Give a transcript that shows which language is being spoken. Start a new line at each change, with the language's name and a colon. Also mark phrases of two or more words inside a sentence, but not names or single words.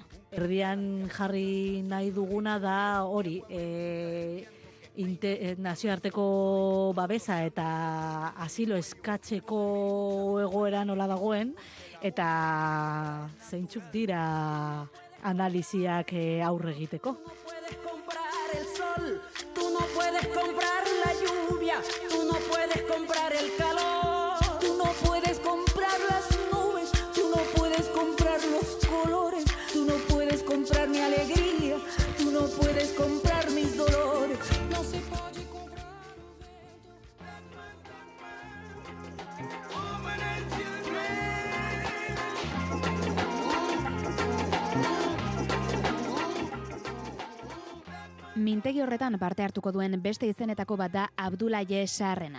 Basque: Erdian jarri nahi duguna da hori, nazioarteko babesa eta asilo eskatzeko egoera nola dagoen, eta zeintzuk dira analiziak aurre egiteko.
Spanish: El sol, tú no puedes comprar la lluvia, tú no puedes comprar el calor, tú no puedes comprar las nubes, tú no puedes comprar los colores, tú no puedes comprar mi alegría, tú no puedes comprar mis dolores. No se puede comprar.
Basque: Mintegi horretan parte hartuko duen beste izenetako bat da Abdulaye Sarrena.